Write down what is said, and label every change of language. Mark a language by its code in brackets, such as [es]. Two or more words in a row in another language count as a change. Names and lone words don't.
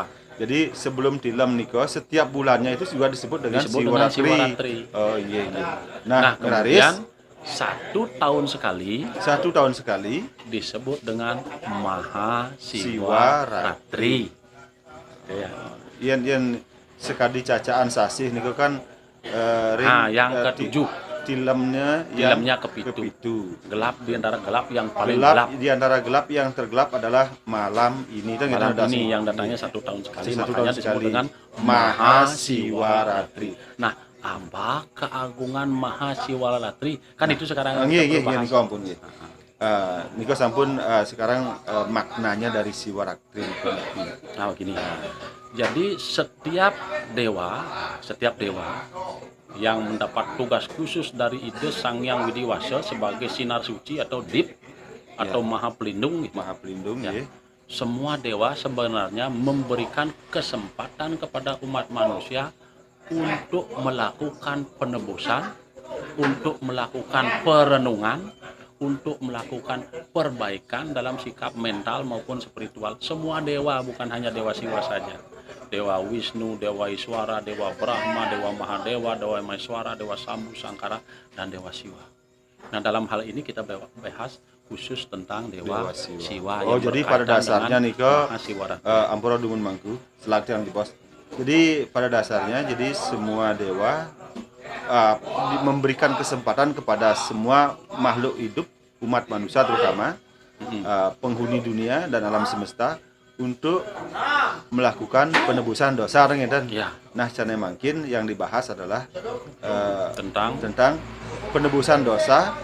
[id] Jadi sebelum tilem niko setiap bulannya itu juga disebut dengan Siwaratri. Oh iya. Nah, kemudian satu tahun sekali disebut dengan Mahasiwaratri. Ya. Yang sekali [ban] cacaan sasih niko [id] kan yang ketujuh. [ban] Tilemnya kepitu. [id] Gelap di antara gelap yang paling gelap. Di antara gelap yang tergelap adalah malam ini. Malam ini yang datangnya satu tahun sekali, makanya disebut dengan Mahasiwaratri. Nah, apa keagungan Mahasiwaratri? Kan itu sekarang [ban] nggih niko ampun nggih. Niko sampun [id] sekarang maknanya dari Siwaratri. Nah, gini. Jadi setiap dewa yang mendapat tugas khusus dari Ide Sang Hyang Widiwasa sebagai sinar suci atau dip atau maha pelindung gitu. Maha pelindung ya. Semua dewa sebenarnya memberikan kesempatan kepada umat manusia untuk melakukan penebusan, untuk melakukan perenungan, untuk melakukan perbaikan dalam sikap mental maupun spiritual. Semua dewa, bukan hanya Dewa Siwa saja. Dewa Wisnu, Dewa Iswara, Dewa Brahma, Dewa Mahadewa, Dewa Maeswara, Dewa Sambu, Sangkara, dan Dewa Siwa. Nah, dalam hal ini kita bahas khusus tentang Dewa Siwa. Oh, jadi pada dasarnya [ban] niko ampura dumun mangku, [id] selatihan di bos. Jadi pada dasarnya jadi semua dewa memberikan kesempatan kepada semua makhluk hidup, umat manusia terutama penghuni dunia dan alam semesta untuk melakukan penebusan dosa dan Nah, caranya makin yang dibahas adalah tentang penebusan dosa